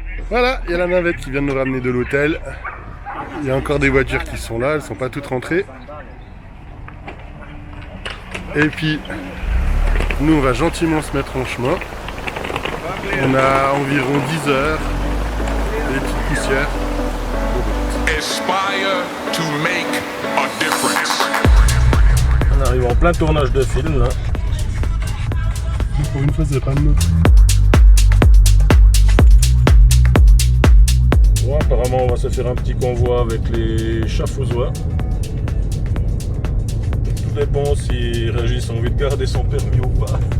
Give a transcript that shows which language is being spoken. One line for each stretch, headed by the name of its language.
French: Voilà, il y a la navette qui vient de nous ramener de l'hôtel. Il y a encore des voitures qui sont là, elles sont pas toutes rentrées. Et puis, nous on va gentiment se mettre en chemin. On a environ 10 heures, des petites poussières.
English: Aspire to make a difference.
French: On arrive en plein tournage de film là. Pour une fois, c'est pas de nous. Bon, apparemment, on va se faire un petit convoi avec les Chafouzois. Tout dépend si Régis a envie de garder son permis ou pas.